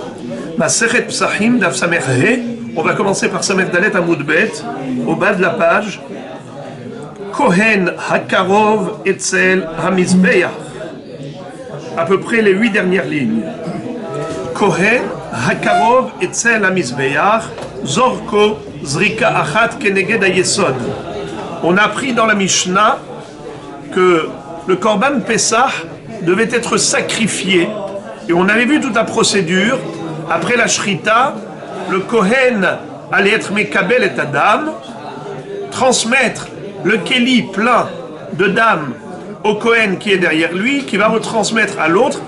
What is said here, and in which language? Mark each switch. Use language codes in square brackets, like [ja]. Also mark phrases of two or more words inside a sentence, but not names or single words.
[he] מסכת פסחים, דף סמך הא. [fr] On va commencer par [he] סמך דלת עמוד בית, [fr] au bas de la page. [he] כהן הקרוב אצל המזבח. [fr] À peu près les 8 dernières lignes. [he] כהן הקרוב אצל המזבח. זורקו זריקה אחת כנגד היסוד. [fr] On a appris dans la Mishnah que le [he] קרבן פסח [fr] devait être sacrifié. Et on avait vu toute la procédure. Après la Shrita, le Kohen allait être Mekabel et Adam, transmettre le Kéli plein de dames au Kohen qui est derrière lui, qui va retransmettre à l'autre.